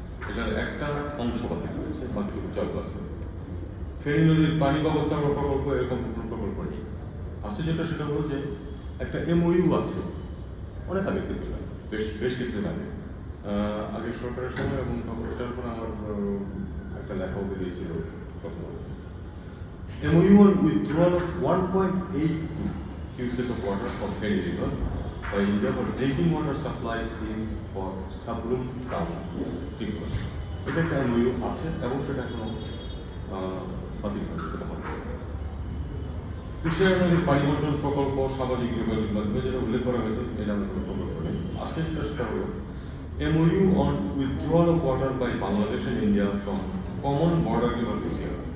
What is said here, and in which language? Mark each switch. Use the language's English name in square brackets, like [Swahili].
[Bangla] এটার একটা অংশ বাতিল হয়েছে, বাকিটুকু চালু আছে। ফেনী নদীর পানি ব্যবস্থাপনা প্রকল্প এরকম কোনো প্রকল্প নেই। আছে সেটা হলো যে একটা এমওইউ আছে, অনেক আগে কিন্তু বেশ কিছুদিন আগে, আগের সরকারের সময়, এবং এটার উপর আমার একটা লেখাও বেরিয়েছিল কথা বলে। [English] MOU on withdrawal of 1.82 cubic of water from Feni River by India for drinking water supply scheme for Sabrum town, Tripura. [Bangla] এটা একটা MOU আছে এবং সেটা এখনো বাতিল হয়নি। কৃষ্ণা নদীর পানি বন্টন প্রকল্প সামাজিক যোগাযোগ মাধ্যমে যেটা উল্লেখ করা হয়েছে, এটা আমরা কোনো প্রকল্প নেই। আছে সেটা হলো [English] MOU on withdrawal of water by Bangladesh and India from common border river Kuchia.